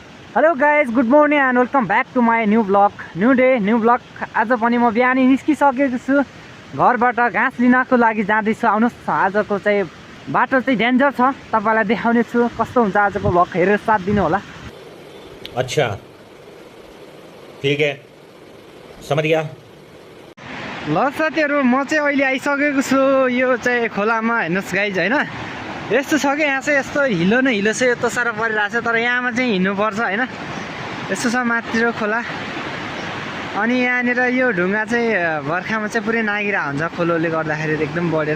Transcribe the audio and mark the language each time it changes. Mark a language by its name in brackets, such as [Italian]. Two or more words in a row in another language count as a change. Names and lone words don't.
[English] Hello guys, good morning and welcome back to my new vlog, new day new vlog. [Nepali] आज पनि म बिहानै निस्किसकेको छु, घरबाट घाँस लिनको लागि जाँदैछु। आउनुहोस्, आजको चाहिँ बाटो चाहिँ डेन्जर छ, तपाईँलाई देखाउने छु कस्तो हुन्छ आजको ब्लग। हेरेर साथ दिनु होला। [Hindi] अच्छा ठीक है, समझ गया। [Nepali] ल साथीहरू, म चाहिँ अहिले आइसकेको छु यो चाहिँ खोलामा। हेर्नुहोस् गाइज, होइन यस्तो छ कि यहाँ चाहिँ यस्तो हिलो न हिलो चाहिँ यस्तो साह्रो परिरहेको छ, तर यहाँमा चाहिँ हिँड्नुपर्छ होइन। यस्तो छ माथितिर खोला, अनि यहाँनिर यो ढुङ्गा चाहिँ बर्खामा चाहिँ पुरै नागिरहेको हुन्छ खोलोले गर्दाखेरि एकदम बढेर।